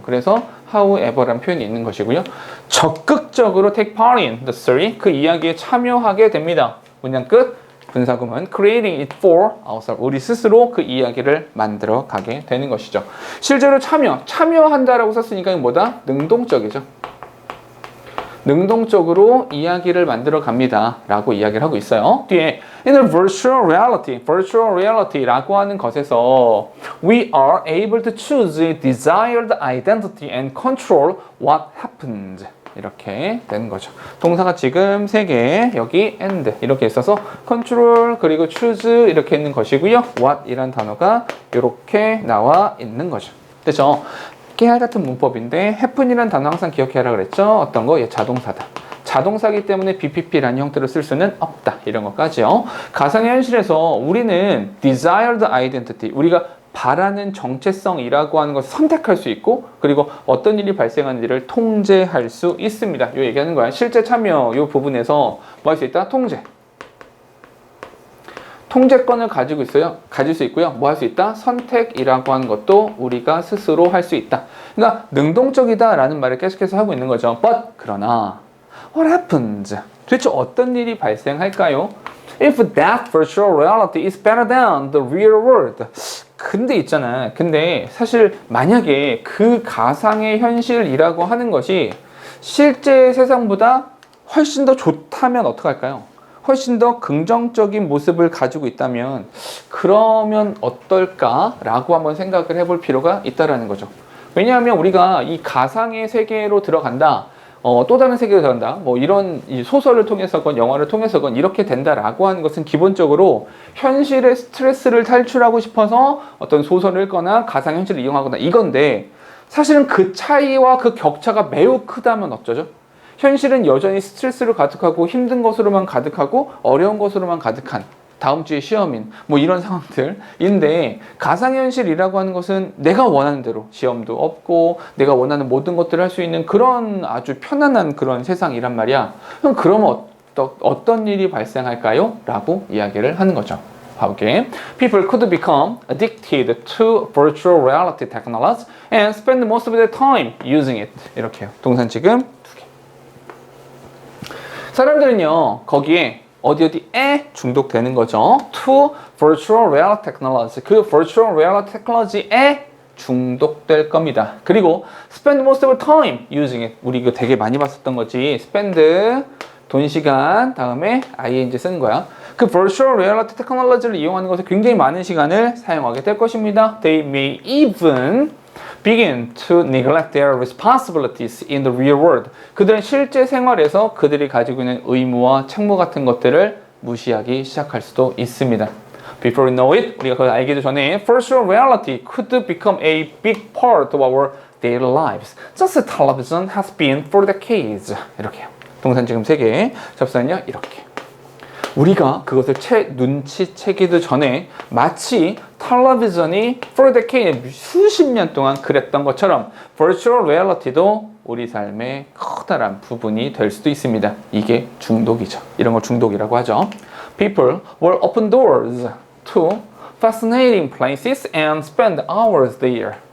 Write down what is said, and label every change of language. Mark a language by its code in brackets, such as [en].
[ko] 그래서 however라는 표현이 있는 것이고요. 적극적으로 [en] take part in the story, [ko] 그 이야기에 참여하게 됩니다. 문장 끝. 분사구문 [en] creating it for ourselves, [ko] 우리 스스로 그 이야기를 만들어 가게 되는 것이죠. 실제로 참여한다라고 썼으니까 이건 뭐다? 능동적이죠. 능동적으로 이야기를 만들어 갑니다 라고 이야기를 하고 있어요. 뒤에 [en] in a virtual reality [ko] 라고 하는 것에서 [en] we are able to choose a desired identity and control what happens. [ko] 이렇게 되는 거죠. 동사가 지금 3개, 여기 and 이렇게 있어서 control 그리고 choose 이렇게 있는 것이고요. what 이란 단어가 이렇게 나와 있는 거죠. 됐죠? 깨알 같은 문법인데 happen이라는 단어 항상 기억해라 그랬죠? 어떤 거? 얘 자동사다. 자동사기 때문에 BPP라는 형태로 쓸 수는 없다. 이런 것까지요. 가상의 현실에서 우리는 [en] desired identity, [ko] 우리가 바라는 정체성이라고 하는 것을 선택할 수 있고, 그리고 어떤 일이 발생하는지를 통제할 수 있습니다. 요 얘기하는 거야. 실제 참여 요 부분에서 뭐 할 수 있다? 통제권을 가질 수 있고요. 뭐 할 수 있다? 선택이라고 하는 것도 우리가 스스로 할 수 있다. 그러니까 능동적이다라는 말을 계속해서 하고 있는 거죠. [en] But [ko] 그러나 [en] what happens? [ko] 도대체 어떤 일이 발생할까요? [en] If that virtual reality is better than the real world. [ko] 근데 사실 만약에 그 가상의 현실이라고 하는 것이 실제 세상보다 훨씬 더 좋다면 어떡할까요? 훨씬 더 긍정적인 모습을 가지고 있다면 그러면 어떨까라고 한번 생각을 해볼 필요가 있다라는 거죠. 왜냐하면 우리가 이 가상의 세계로 들어간다, 또 다른 세계로 들어간다, 뭐 이런 소설을 통해서건 영화를 통해서건 이렇게 된다라고 하는 것은 기본적으로 현실의 스트레스를 탈출하고 싶어서 어떤 소설을 읽거나 가상현실을 이용하거나 이건데, 사실은 그 차이와 그 격차가 매우 크다면 어쩌죠? 현실은 여전히 스트레스로 가득하고 힘든 것으로만 가득하고 어려운 것으로만 가득한, 다음 주에 시험인 뭐 이런 상황들인데, 가상현실이라고 하는 것은 내가 원하는 대로 시험도 없고 내가 원하는 모든 것들을 할 수 있는 그런 아주 편안한 그런 세상이란 말이야. 그럼 그러면 어떤 일이 발생할까요? 라고 이야기를 하는 거죠. 봐볼게. [en] People could become addicted to virtual reality technology and spend most of their time using it. [ko] 이렇게요. 동산 지금 두 개. 사람들은요, 거기에 어디에 중독되는 거죠. [en] To virtual reality technology. 그 virtual reality technology에 [ko] 중독될 겁니다. 그리고 [en] spend most of the time using it. [ko] 우리 이거 되게 많이 봤었던 거지. spend 돈, 시간, 다음에 ing 쓰는 거야. 그 virtual reality technology를 이용하는 것에 굉장히 많은 시간을 사용하게 될 것입니다. [en] They may even begin to neglect their responsibilities in the real world. [ko] 그들은 실제 생활에서 그들이 가지고 있는 의무와 책무 같은 것들을 무시하기 시작할 수도 있습니다. [en] Before we know it, [ko] 우리가 그걸 알기도 전에 [en] virtual reality could become a big part of our daily lives. Just as television has been for decades. [ko] 이렇게요. 동산 지금 3개, 접수는요 이렇게. 우리가 그것을 눈치채기도 전에 마치 텔레비전이 for decade, 수십 년 동안 그랬던 것처럼 virtual reality도 우리 삶의 커다란 부분이 될 수도 있습니다. 이게 중독이죠. 이런 걸 중독이라고 하죠. [en] People will open doors to fascinating places and spend hours there.